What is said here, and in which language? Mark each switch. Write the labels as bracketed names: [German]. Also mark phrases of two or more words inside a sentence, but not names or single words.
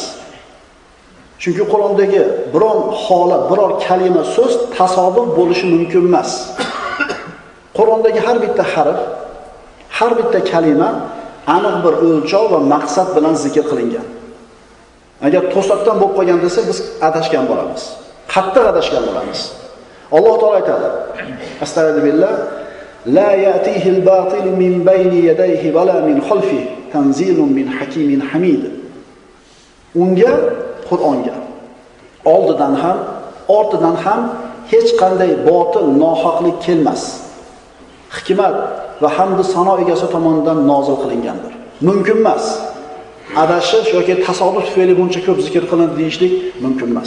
[Uzbek] Chunki Qur'ondagi biror holat, biror kalima, so'z tasodif bo'lishi mumkin emas. Qur'ondagi har bitta harf, har bitta kalima aniq bir o'lchov va maqsad bilan zikr qilingan. Agar to'satdan bo'lib qolgan desa, biz adashgan bo'lamiz. Qattiq adashgan bo'lamiz. Alloh taolo aytadi: [Arabic] أستغفر الله، لا يأتيه الباطل من بين يديه ولا من خلفه، تنزيل من حكيم حميد. [Uzbek] Unga, Qur'onga oldidan ham, ortidan ham hech qanday botil, nohaqlik kelmas. Hikmat va hamd sano egasi tomonidan nozil qilingandir. Mumkin emas. Adashish yoki tasodif tufayli buncha ko'p zikr qilindi deyishlik mumkin emas.